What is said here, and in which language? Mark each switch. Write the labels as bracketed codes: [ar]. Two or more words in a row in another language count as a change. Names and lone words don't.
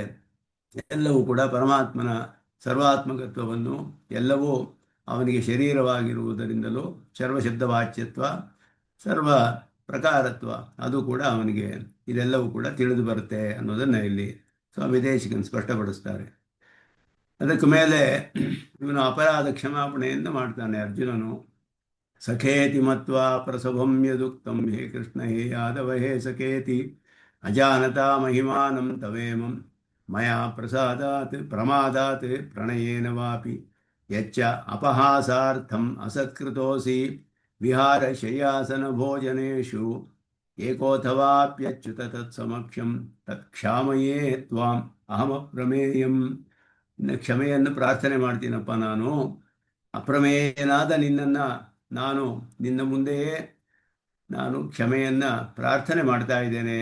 [kn] ಎಲ್ಲವೂ ಕೂಡ ಪರಮಾತ್ಮನ ಸರ್ವಾತ್ಮಕತ್ವವನ್ನು, ಎಲ್ಲವೂ ಅವನಿಗೆ ಶರೀರವಾಗಿರುವುದರಿಂದಲೂ ಸರ್ವಶಬ್ದವಾಚ್ಯತ್ವ, ಸರ್ವ ಪ್ರಕಾರತ್ವ ಅದು ಕೂಡ ಅವನಿಗೆ ಇದೆಲ್ಲವೂ ಕೂಡ ತಿಳಿದು ಬರುತ್ತೆ ಅನ್ನೋದನ್ನು ಇಲ್ಲಿ ಸ್ವಾಮಿ ದೇಶಿಕನ್ ಸ್ಪಷ್ಟಪಡಿಸ್ತಾರೆ. ಅದಕ್ಕೆ ಮೇಲೆ ಇವನು ಅಪರಾಧ ಕ್ಷಮಾಪಣೆಯನ್ನು ಮಾಡ್ತಾನೆ ಅರ್ಜುನನು. [sa] ಸಖೇತಿ ಮತ್ವಾ ಪ್ರಸಭಂ ಯದುಕ್ತಂ ಹೇ ಕೃಷ್ಣ ಹೇ ಯಾದವ ಹೇ ಸಖೇತಿ ಅಜಾನತಾ ಮಹಿಮಾನಂ ತವೇಮಂ ಮಯಾ ಪ್ರಮಾದಾತ್ ಪ್ರಣಯೇನ ವಾಪಿ ಯಚ್ಚ ಅಪಹಾಸಾರ್ಥಂ ಅಸತ್ಕೃತೋಸಿ ವಿಹಾರ ಶಯ್ಯಾಸನ ಭೋಜನೇಶು ಏಕೋಥವಾಪ್ಯಚ್ಯುತ ತತ್ಸಮಕ್ಷಂ ತತ್ಕ್ಷಾಮಯೇ ತ್ವಾಂ ಅಹಮಪ್ರಮೇಯಂ. [kn] ಕ್ಷಮೆಯನ್ನು ಪ್ರಾರ್ಥನೆ ಮಾಡ್ತೀನಪ್ಪ, ನಾನು ಅಪ್ರಮೇಯನಾದ ನಿನ್ನನ್ನು ನಿನ್ನ ಮುಂದೆಯೇ ನಾನು ಕ್ಷಮೆಯನ್ನು ಪ್ರಾರ್ಥನೆ ಮಾಡ್ತಾ ಇದ್ದೇನೆ.